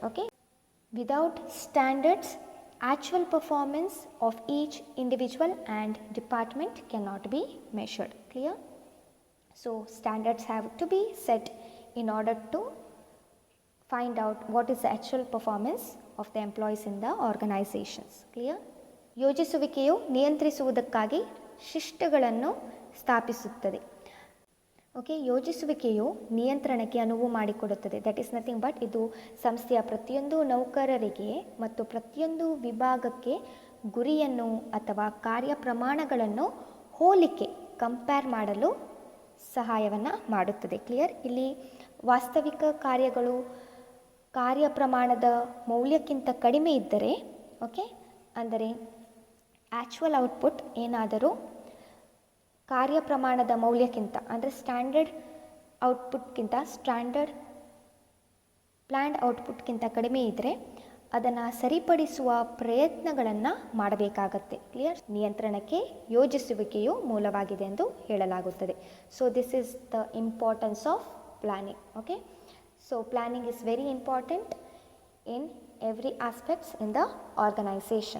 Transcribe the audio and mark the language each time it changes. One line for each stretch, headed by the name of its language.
English: Okay, without standards, actual performance of each individual and department cannot be measured, clear? So standards have to be set in order to find out what is the actual performance of the employees in the organizations, clear?
Kannada: ಯೋಜಿಸುವಿಕೆಯು ನಿಯಂತ್ರಿಸುವುದಕ್ಕಾಗಿ ಶಿಸ್ತುಗಳನ್ನು ಸ್ಥಾಪಿಸುತ್ತದೆ. Okay, ಯೋಜಿಸುವಿಕೆಯು ನಿಯಂತ್ರಣಕ್ಕೆ ಅನುವು ಮಾಡಿಕೊಡುತ್ತದೆ.
English: that is nothing but
Kannada: ಇದು ಸಂಸ್ಥೆಯ ಪ್ರತಿಯೊಂದು ನೌಕರರಿಗೆ ಮತ್ತು ಪ್ರತಿಯೊಂದು ವಿಭಾಗಕ್ಕೆ ಗುರಿಯನ್ನು ಅಥವಾ ಕಾರ್ಯ ಪ್ರಮಾಣಗಳನ್ನು ಹೋಲಿಕೆ ಕಂಪೇರ್ ಮಾಡಲು ಸಹಾಯವನ್ನು ಮಾಡುತ್ತದೆ, ಕ್ಲಿಯರ್? ಇಲ್ಲಿ ವಾಸ್ತವಿಕ ಕಾರ್ಯಗಳು ಕಾರ್ಯ ಪ್ರಮಾಣದ ಮೌಲ್ಯಕ್ಕಿಂತ ಕಡಿಮೆ ಇದ್ದರೆ, ಓಕೆ, ಅಂದರೆ ಆ್ಯಕ್ಚುವಲ್ ಔಟ್ಪುಟ್ ಏನಾದರೂ ಕಾರ್ಯ ಪ್ರಮಾಣದ ಮೌಲ್ಯಕ್ಕಿಂತ ಅಂದರೆ ಸ್ಟ್ಯಾಂಡರ್ಡ್ ಔಟ್ಪುಟ್ಗಿಂತ ಪ್ಲ್ಯಾನ್ಡ್ ಔಟ್ಪುಟ್ಗಿಂತ ಕಡಿಮೆ ಇದ್ದರೆ ಅದನ್ನು ಸರಿಪಡಿಸುವ ಪ್ರಯತ್ನಗಳನ್ನು ಮಾಡಬೇಕಾಗತ್ತೆ, ಕ್ಲಿಯರ್? ನಿಯಂತ್ರಣಕ್ಕೆ ಯೋಜಿಸುವಿಕೆಯು ಮೂಲವಾಗಿದೆ ಎಂದು ಹೇಳಲಾಗುತ್ತದೆ.
English: So this is the importance of planning. Okay, so planning is very important in every aspects in the organization.